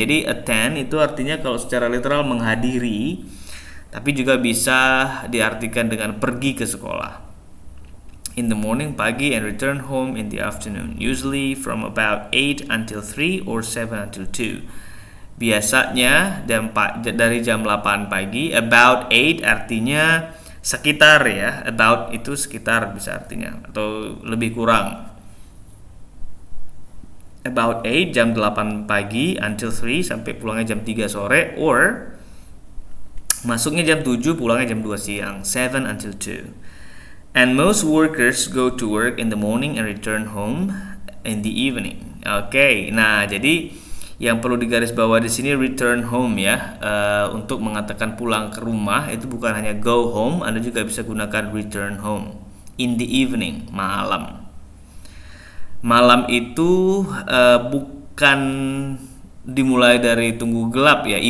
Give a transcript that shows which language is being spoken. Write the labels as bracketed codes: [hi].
[id] Jadi attend itu artinya kalau secara literal menghadiri, tapi juga bisa diartikan dengan pergi ke sekolah. [en] In the morning, pagi, and return home in the afternoon, usually from about 8 until 3 or 7 until 2. [id] Biasanya dari jam 8 pagi, about 8 artinya sekitar ya, about itu sekitar bisa artinya, atau lebih kurang. About 8 jam 8 pagi until 3 sampai pulangnya jam 3 sore, or masuknya jam 7 pulangnya jam 2 siang, [en] 7 until 2. And most workers go to work in the morning and return home in the evening. [id] Nah jadi yang perlu digarisbawahi di sini return home ya, untuk mengatakan pulang ke rumah itu bukan hanya go home, Anda juga bisa gunakan return home. [en] In the evening, [id] malam. Malam itu bukan dimulai dari tunggu gelap ya.